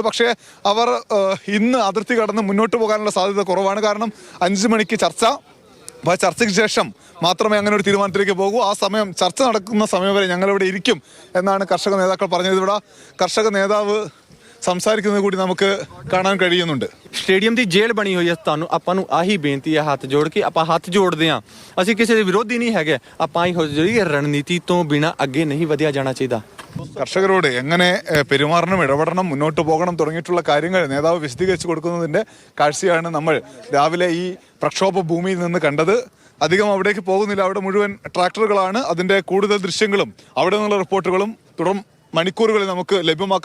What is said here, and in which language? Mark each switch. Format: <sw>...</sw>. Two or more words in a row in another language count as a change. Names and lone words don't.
<ml>പക്ഷേ അവർ ഇന്ന് അതിർത്തി കടന്ന് മുന്നോട്ട് പോകാനുള്ള സാധ്യത കുറവാണ്. കാരണം 5 മണിക്ക് ചർച്ച. അപ്പോൾ ചർച്ചയ്ക്ക് ശേഷം മാത്രമേ അങ്ങനെ ഒരു തീരുമാനത്തിലേക്ക് പോകൂ. ആ സമയം, ചർച്ച നടക്കുന്ന സമയം വരെ ഞങ്ങളിവിടെ ഇരിക്കും എന്നാണ് കർഷക നേതാക്കൾ പറഞ്ഞത്. ഇവിടെ കർഷക നേതാവ് സംസാരിക്കുന്നത് കൂടി നമുക്ക് കാണാൻ കഴിയുന്നുണ്ട്.</ml> <pa>ਸਟੇਡੀਅਮ ਦੀ ਜੇਲ੍ਹ ਬਣੀ ਹੋਈ ਹੈ। ਤੁਹਾਨੂੰ ਆਪਾਂ ਨੂੰ ਆਹੀ ਬੇਨਤੀ ਹੈ, ਹੱਥ ਜੋੜ ਕੇ ਆਪਾਂ ਹੱਥ ਜੋੜਦੇ ਹਾਂ। ਅਸੀਂ ਕਿਸੇ ਦੇ ਵਿਰੋਧੀ ਨਹੀਂ ਹੈਗੇ। ਆਪਾਂ ਹੀ ਹੋ ਜਿਹੜੀ ਰਣਨੀਤੀ ਤੋਂ ਬਿਨਾਂ ਅੱਗੇ ਨਹੀਂ ਵਧਿਆ ਜਾਣਾ ਚਾਹੀਦਾ.</pa> <ml>കർഷകരോട് എങ്ങനെ പെരുമാറണം, ഇടപെടണം, മുന്നോട്ട് പോകണം തുടങ്ങിയിട്ടുള്ള കാര്യങ്ങൾ നേതാവ് വിശദീകരിച്ചു കൊടുക്കുന്നതിൻ്റെ കാഴ്ചയാണ് നമ്മൾ രാവിലെ ഈ പ്രക്ഷോഭ ഭൂമിയിൽ നിന്ന് കണ്ടത്. അധികം അവിടേക്ക് പോകുന്നില്ല. അവിടെ മുഴുവൻ ട്രാക്ടറുകളാണ്. അതിൻ്റെ കൂടുതൽ ദൃശ്യങ്ങളും അവിടെ നിന്നുള്ള റിപ്പോർട്ടുകളും തുടർ മണിക്കൂറുകളിൽ നമുക്ക് ലഭ്യമാക്കാം.</ml>